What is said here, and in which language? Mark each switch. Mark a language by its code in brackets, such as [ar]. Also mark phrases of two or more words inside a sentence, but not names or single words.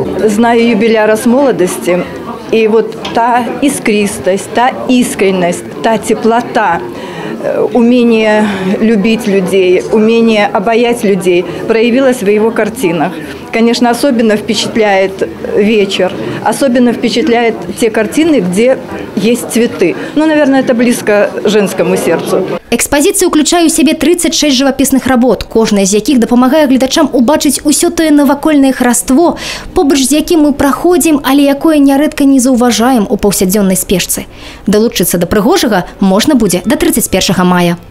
[ru] Знаю юбиляра с молодости. И вот та искристость, та искренность, та теплота, умение любить людей, умение обаять людей проявилось в его картинах. Конечно, особенно впечатляет вечер, особенно впечатляет те картины, где есть цветы. Ну, наверное, это близко женскому сердцу. [be] Экспозіцыя ўключае ў сябе 36 жывапісных работ, кожная з якіх дапамагае гледачам убачыць усё тое навакольнае хараство, побач з якім мы праходзім, але якое нярэдка не заўважаем у паўсядзённай спешцы. Далучыцца да прыгожага можна будзе да 31 мая.